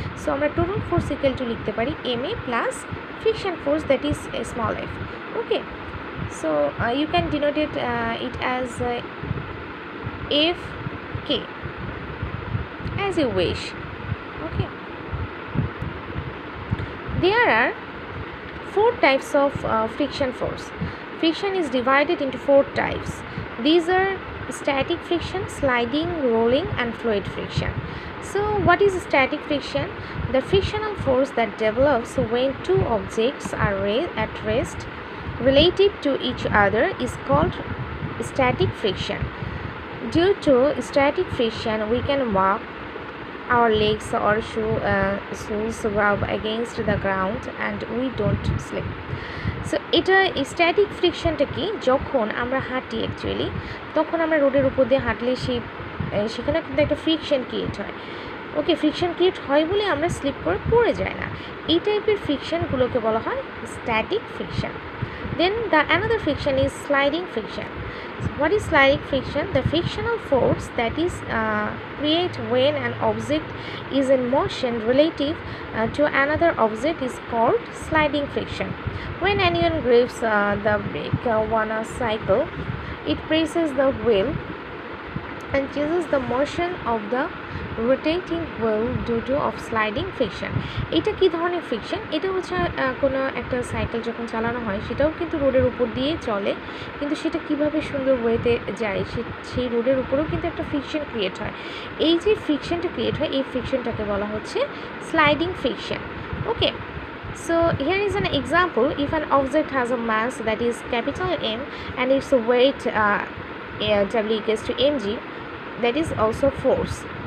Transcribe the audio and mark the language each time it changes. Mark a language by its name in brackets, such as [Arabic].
[Bangla] So আমরা total force equal to লিখতে পারি M A plus friction force, [English] That is small f. Okay, so you can denote it as Fk as you wish. Okay, there are four types of friction force. Friction is divided into four types. These are static friction, sliding, rolling, and fluid friction. So what is static friction? The frictional force that develops when two objects are at rest relative to each other is called static friction. Due to static friction, we can walk, our legs or shoes rub against the ground and we don't slip. [Bangla] So এটা static ফ্রিকশনটা কি, যখন আমরা হাঁটি actually, তখন আমরা রোডের উপর দিয়ে হাঁটলে সেখানে কিন্তু একটা ফ্রিকশন ক্রিয়েট হয়। ওকে, ফ্রিকশন ক্রিয়েট হয় বলে আমরা স্লিপ করে পড়ে যায় না। এই টাইপের ফ্রিকশনগুলোকে বলা হয় static friction. [English] Then another friction is sliding friction. So what is sliding friction? The frictional force that is created when an object is in motion relative to another object is called sliding friction. When anyone grips the brake on a cycle, it presses the wheel and changes the motion of the rotating wheel due to of sliding friction. [Bangla] এটা কি ধরনের friction? এটা হচ্ছে কোনো একটা cycle যখন চালানো হয়, সেটাও কিন্তু রোডের উপর দিয়ে চলে, কিন্তু সেটা কিভাবে সুন্দর ওয়েতে যায়, সেই রোডের উপরেও কিন্তু একটা ফ্রিকশন ক্রিয়েট হয়। এই যে ফ্রিকশনটা ক্রিয়েট হয়, এই ফ্রিকশনটাকে বলা হচ্ছে sliding friction. [English] Okay, so here is an example. If an object has a mass that is capital M and its weight W equals to mg, that is also force.